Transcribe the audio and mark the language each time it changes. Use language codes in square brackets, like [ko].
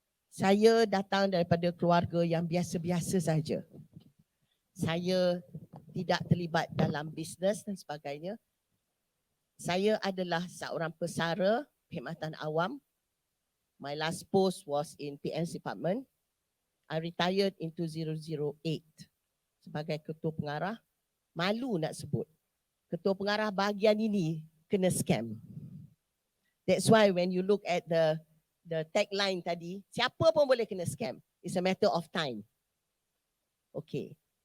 [ms] Saya datang daripada keluarga yang biasa-biasa saja. Saya tidak terlibat dalam bisnes dan sebagainya. Saya adalah seorang pesara perkhidmatan awam. [en] My last post was in PN's department. I retired in 2008 [ms] sebagai ketua pengarah. Malu nak sebut. Ketua pengarah bahagian ini kena scam. [en] That's why when you look at the tagline tadi, [ms] siapa pun boleh kena scam. [en] It's a matter of time. Okay.